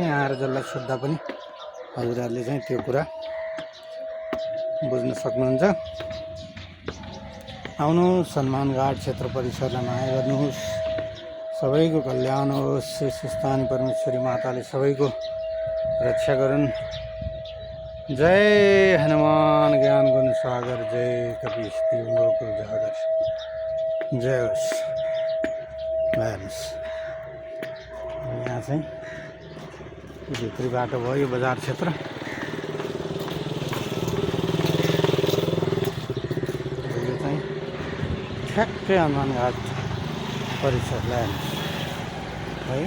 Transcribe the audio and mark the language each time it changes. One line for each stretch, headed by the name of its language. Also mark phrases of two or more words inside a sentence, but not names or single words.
Nepali: यहाँ आएर जसलाई सोद्धा पनि हजुरहरूले चाहिँ त्यो कुरा बुझ्न सक्नुहुन्छ। आउनुहोस्, हनुमानघाट क्षेत्र परिसरलाई माया गर्नुहोस्, सबैको कल्याण होस्। सुस्तानी परमेश्वरी माताले सबैको रक्षा गरून्।
Awadhi: जय हनुमान ज्ञान गुण सागर, जय कपीसति हुलोक उजागर,
Nepali: जय होस्। हेर्नुहोस् यहाँ चाहिँ भित्री बाटो भयो, यो बजार क्षेत्र। यो चाहिँ ठ्याक्कै हनुमानघाट परिसरलाई हेर्नुहोस् है।